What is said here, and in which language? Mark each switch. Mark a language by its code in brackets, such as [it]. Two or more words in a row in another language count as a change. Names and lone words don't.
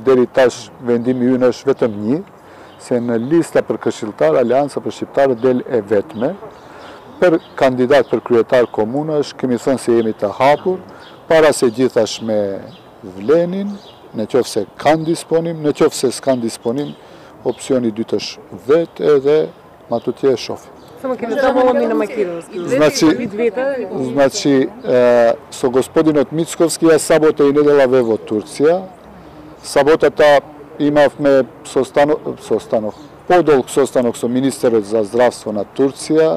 [sq] Deri tash vendimi ynë është vetëm një, se në lista për këshilltar, Alianca për shqiptarët del e vetme. Për kandidat për kryetar komunash, kemi thënë se jemi të hapur, para se gjithash me vlenin, në qoftë se kanë disponim, në qoftë se s'kan disponim, opcioni dytë është vetë edhe matutje e shofi. [mk] Само ќе добавам и на Македонски. Значи, со господинот Мицковски ја сабота и неделаве во Турција. Саботата имавме подолг состанок со министерот за здравство на Турција.